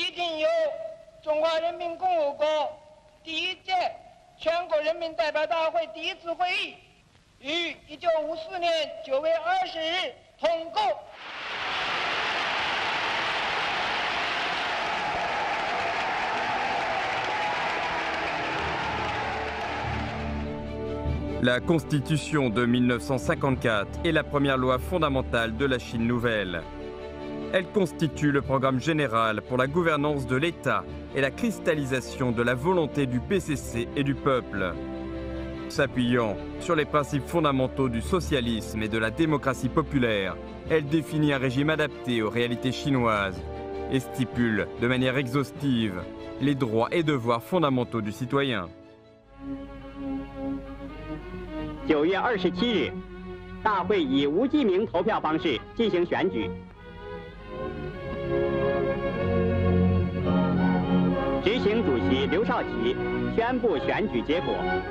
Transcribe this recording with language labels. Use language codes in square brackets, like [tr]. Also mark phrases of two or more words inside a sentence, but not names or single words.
[zh] 经由中华人民共和国第一届全国人民代表大会第一次会议于1954年9月20日通过。 [fr] La Constitution de 1954 est la première loi fondamentale de la Chine nouvelle. Elle constitue le programme général pour la gouvernance de l'État et la cristallisation de la volonté du PCC et du peuple. S'appuyant sur les principes fondamentaux du socialisme et de la démocratie populaire, elle définit un régime adapté aux réalités chinoises et stipule de manière exhaustive les droits et devoirs fondamentaux du citoyen. [zh] 9 月27日，大会以无记名投票方式进行选举。执行主席刘少奇宣布选举结果。